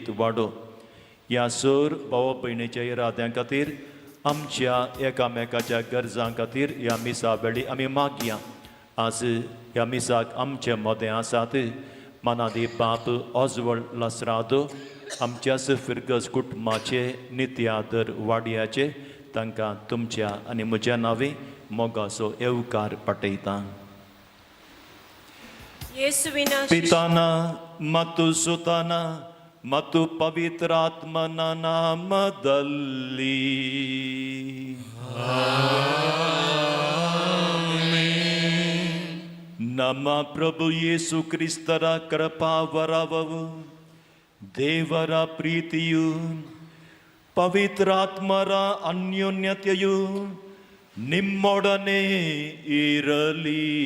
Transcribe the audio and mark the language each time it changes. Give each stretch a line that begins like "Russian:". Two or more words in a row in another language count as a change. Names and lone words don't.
Konkani: वाडो ह्या सर भाव भयणीच्या इराद्यां खातीर आमच्या एकामेकाच्या गरजां खातीर ह्या मिसा वेळी आमी मागया आज ह्या मिसाक आमचे मोदें आसात मनादी बाप ऑजवळ लासरादो आमच्या फिरगस कुटुंबाचे नित्यादर वाडयाचे तांकां तुमच्या आनी म्हज्या नांवे मोगाचो येवकार पटयता
Kannada: ಯೇಸುವಿನ ಪಿತಾನ ಮತ್ತು ಸುತನ ಮತ್ತು ಪವಿತ್ರಾತ್ಮನ ನಾಮದಲ್ಲಿ ನಮ್ಮ ಪ್ರಭು ಯೇಸು ಕ್ರಿಸ್ತರ ಕೃಪಾವರವವು ದೇವರ ಪ್ರೀತಿಯು ಪವಿತ್ರಾತ್ಮರ ಅನ್ಯೋನ್ಯತೆಯು ನಿಮ್ಮೊಡನೆ ಇರಲಿ